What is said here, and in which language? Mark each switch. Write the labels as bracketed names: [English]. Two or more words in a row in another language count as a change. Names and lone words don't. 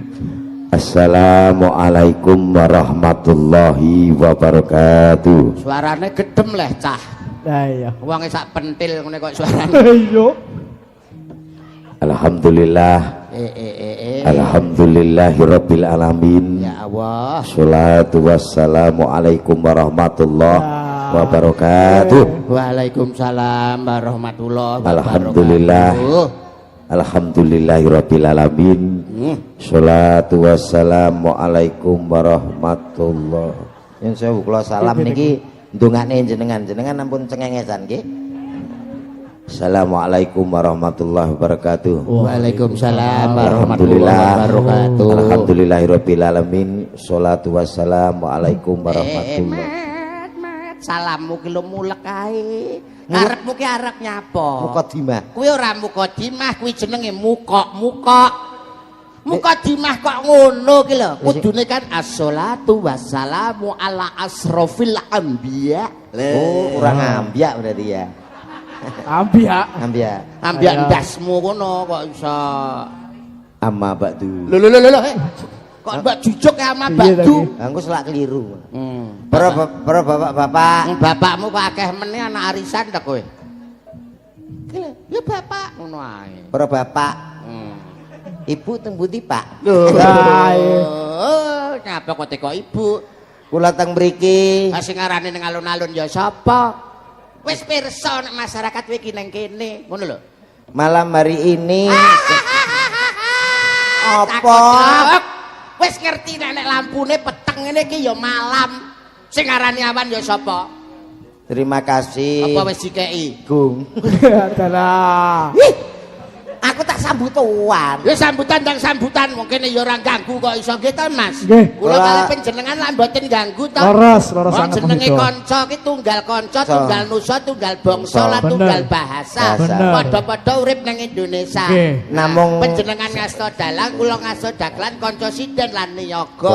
[Arabic] السلام عليكم ورحمة الله وبركاته. [Javanese] Suarane gedhem leh cah. Lah iya. Wonge sak pentil ngene kok suarane. Iya. [Arabic] Alhamdulillah. الحمد لله رب العالمين. يا الله. الصلاة والسلام عليكم ورحمة الله وبركاته. وعليكم السلام ورحمة الله وبركاته. Alhamdulillah. الحمد لله رب العالمين. الصلاة والسلام عليكم ورحمة الله. [Javanese] Yen sewu kula salam niki ndongane jenengan ampun cengengesan nggih. [Arabic] السلام عليكم ورحمة الله وبركاته. وعليكم السلام ورحمة الله وبركاته. الحمد لله رب العالمين. الصلاة والسلام عليكم ورحمة الله. [Javanese] Salammu ki lho mulek ae. Karepmu ki arep nyapa? Mukadimah. Kuwi ora mukadimah, kuwi jenenge mukok. Mukadimah kok ngono ki lho. Kudune kan [Arabic] الصلاة والسلام على أشرف الأنبياء. [Javanese] Oh, kurang ambiak berarti ya. Ambiak. Ambiak ndasmu kono kok iso. [Arabic] أما بعد. [Javanese] Lho. Kok mbak jujuk ya [Arabic] أما بعد. [Javanese] Aku selak keliru. Para bapak-bapak. Bapakmu kok akeh meneh anak arisan ta kowe? Ya bapak ngono ae. Para bapak. Ibu teng pundi, Pak? Nyapa kok teko ibu? Kula teng mriki. Sing ngarani ning alun-alun ya sapa? Wis pirsa nek masyarakat kowe iki nang kene, ngono lho. Malam hari ini apa? Wis ngerti nek lampune peteng ngene iki ya malam. Sing ngarani awan ya sapa? Terima kasih. Apa wis dikeki? Gung. Adalah. Aku tak sambutan. Ya sambutan dan sambutan mungkin ya ora ganggu kok iso nggih to Mas. Nggih. Kula kalih panjenengan lah mboten ganggu to. Leres Wong sanget jenenge Mas Ito. kanca ki tunggal kanca, tunggal nusa, tunggal bangsa, lan Bener. tunggal bahasa. Bener. Padha-padha urip ning Indonesia. Nggih. Namung Panjenengan ngasta dalang, kula ngasta dagelan, kanca sinden lan niaga.